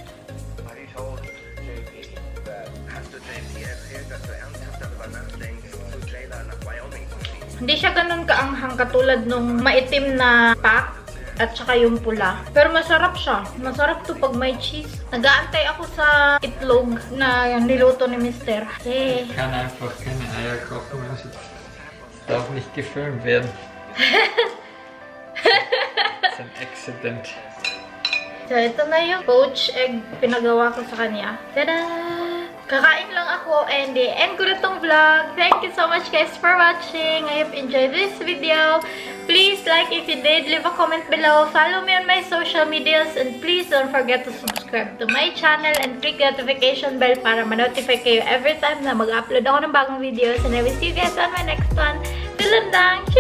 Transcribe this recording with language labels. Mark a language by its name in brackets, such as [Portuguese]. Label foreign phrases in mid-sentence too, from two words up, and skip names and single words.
[Filipino] Hindi siya ganun kaanghang katulad nung maitim na pack at saka yung pula. Pero masarap siya. Masarap to pag may cheese. Nag-aantay ako sa itlog na niluto ni Mister. Hey. [German] Ich kann einfach keine Eier kochen. Es darf nicht gefilmt werden. Das ist ein Accident. [Filipino] So, ito na yung [English] poached egg [Filipino] pinagawa ko sa kanya. Tada! Kakain lang ako [English] and end [Filipino] ko na tong vlog. [English] Thank you so much guys for watching. I hope you enjoyed this video. Please like if you did. Leave a comment below. Follow me on my social medias. And please don't forget to subscribe to my channel and click the notification bell [Filipino] para ma-notify kayo [English] every time [Filipino] na mag-upload ako ng bagong videos. [English] And I will see you guys on my next one. Till then!